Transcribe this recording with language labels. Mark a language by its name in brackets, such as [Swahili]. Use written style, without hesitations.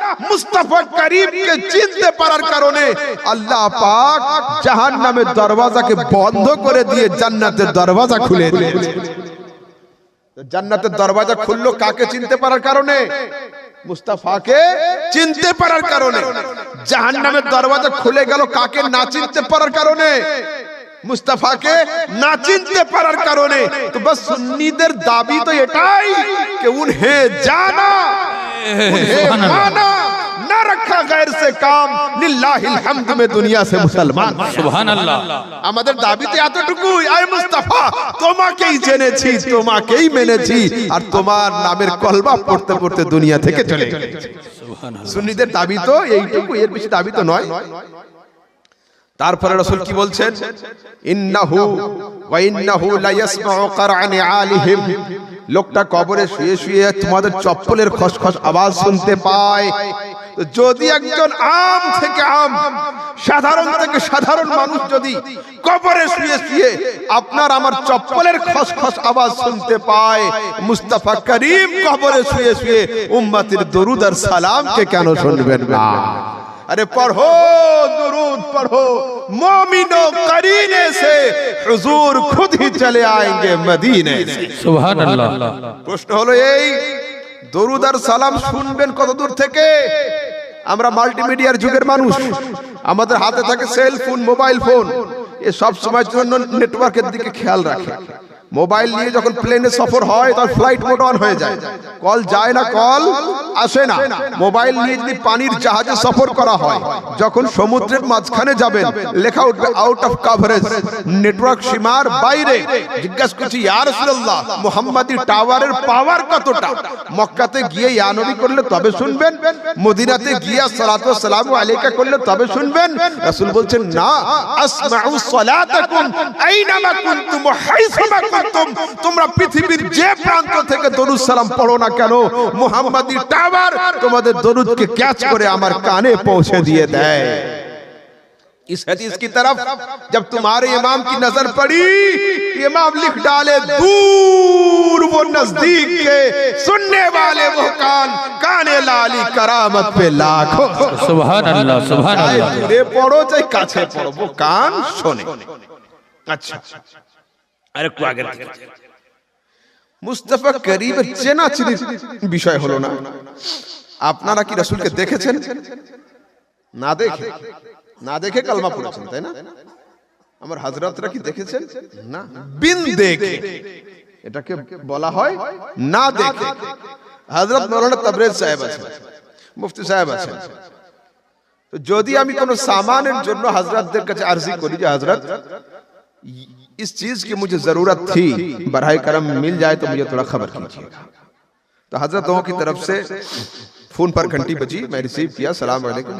[Bangla] মুস্তাফা করিমকে চিনতে পারার কারণে আল্লাহ পাক জাহান্নামের দরওয়াজাকে বন্ধ করে দিয়ে জান্নাতের দরওয়াজা খুলে দিয়েছে। জান্নাতের দরওয়াজা খুললো কাকে চিনতে পারার কারণে? মুস্তাফাকে চিনতে পারার কারণে। জাহান্নামের দরওয়াজা খুলে গেল কাকে না চিনতে পারার কারণে? মুস্তাফাকে না চিনতে পারার কারণে। তো বাস সুন্নিদের দাবি তো এটাই [Hindi] कि उन्हें जाना, उन्हें माना, न रखा गैर से काम, लिल्लाहिल हम्द में दुनिया से मुसलमान। [Bangla] সুবহানাল্লাহ। আমাদের দাবি তো এতটুকুই, আয় মুস্তাফা তোমাকেই জেনেছি, তোমাকেই মেনেছি, আর তোমার নামের কলমা পড়তে পড়তে দুনিয়া থেকে চলে গেছি। সুন্নিদের দাবি তো এইটুকু, এর বেশি দাবি তো নয়। তারপরে রাসূল কি বলছেন? [Arabic] ইন্নাহু ওয়া ইন্নাহু লা ইয়াসমাউ কারআনি আলিহিম, [Bangla] লোকটা কবরে শুয়ে শুয়ে তোমাদের চপ্পলের খসখস আওয়াজ শুনতে পায়। তো যদি একজন আম থেকে আম, সাধারণ থেকে সাধারণ মানুষ যদি কবরে শুয়ে শুয়ে আপনার আমার চপ্পলের খসখস আওয়াজ শুনতে পায়, মুস্তাফা করিম কবরে শুয়ে শুয়ে উম্মতের দরুদ আর সালামকে কেন শুনবেন না? [Hindi] अरे पढ़ो दुरूद पढ़ो, मोमिनो करीने से हुजूर खुद ही चले आएंगे मदीने से। [Bangla] সুবহানাল্লাহ। প্রশ্ন হলো এই, দরুদ আর সালাম শুনবেন কত দূর থেকে? আমরা মাল্টিমিডিয়ার যুগের মানুষ, আমাদের হাতে থাকে সেল ফোন, মোবাইল ফোন, এ সব সময়ের জন্য নেটওয়ার্কের দিকে খেয়াল রাখে। মোবাইল নিয়ে যখন প্লেনে সফর হয় তখন ফ্লাইট মোড অন হয়ে যায়, কল যায় না, কল আসে না। মোবাইল নিয়ে যদি পানির জাহাজে সফর করা হয়, যখন সমুদ্রের মাঝখানে যাবেন লেখা উঠবে আউট অফ কভারেজ, নেটওয়ার্ক সীমার বাইরে। জিজ্ঞাসা করছি, ইয়া রাসূলুল্লাহ মুহাম্মাদি টাওয়ারের পাওয়ার কতটা? মক্কাতে গিয়ে ইয়া নবী করলে তবে শুনবেন, মদিনাতে গিয়ে [Arabic] সালাতু ওয়া সালামু আলাইকা [Bangla] করলে তবে শুনবেন। রাসূল বলছেন, না, [Arabic] আসমাউ সালাতাকুম আইনামা কুনতুম হাইসুমা কুনতুম, [Bangla] তোমরা পৃথিবীর যে প্রান্ত থেকে দরুদ সালাম পড়ো না কেন, মুহাম্মাদি টাওয়ার তোমাদের দরুদকে ক্যাচ করে আমার কানে পৌঁছে দিয়ে দেয়। [Hindi] इस हदीस की तरफ जब तुम्हारे इमाम की नजर पड़ी, इमाम लिख डाले, दूर वो नजदीक के सुनने वाले वो कान, काने लाली करामत पे लाखों। [Bangla] সুবহানাল্লাহ, সুবহানাল্লাহ। দূরে পড়ো চাই কাছে পড়ো, [Hindi] वो कान [Bangla] শোনে। আচ্ছা, আরেকটু আগে মুস্তাফা করিমের চেনাচিনির বিষয় হলো না। আপনারা কি রাসূলকে দেখেছেন? না দেখে, না দেখে কালমা পড়েছেন, তাই না? আমার হযরতরা কি দেখেছেন? না, বিন দেখে, এটাকে বলা হয় না দেখে। হযরত মাওলানা তাবরেজ সাহেব আছেন, মুফতি সাহেব আছেন। তো যদি আমি কোনো সামানের জন্য হযরতদের কাছে আরজি করি যে হযরত [Hindi] इस चीज की मुझे जरूरत थी, बराए करम मिल जाए तो मुझे थोड़ा खबर कीजिएगा। तो हजरतों की तरफ से फोन पर घंटी बजी, मैं रिसीव किया, सलाम वालेकुम।